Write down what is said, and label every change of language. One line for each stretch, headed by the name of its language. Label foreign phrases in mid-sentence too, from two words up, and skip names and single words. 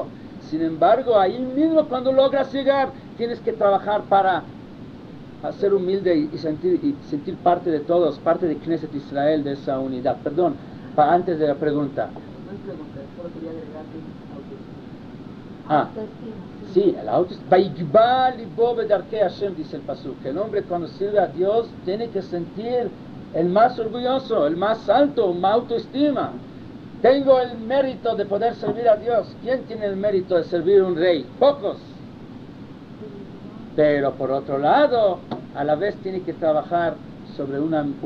Spanish: Sin embargo, ahí mismo cuando logras llegar, tienes que trabajar para ser humilde y sentir parte de todos, parte de Knesset Israel, de esa unidad. Perdón, antes de la pregunta. No es pregunta, solo quería agregar Sí, el autoestima.
Hebrew: ויגבה לבו בדרכי השם,
Spanish: dice el pasuk. El hombre cuando sirve a Dios tiene que sentir el más orgulloso, el más alto, una autoestima. Tengo el mérito de poder servir a Dios. ¿Quién tiene el mérito de servir a un rey? Pocos. Pero por otro lado, a la vez tiene que trabajar sobre una humildad.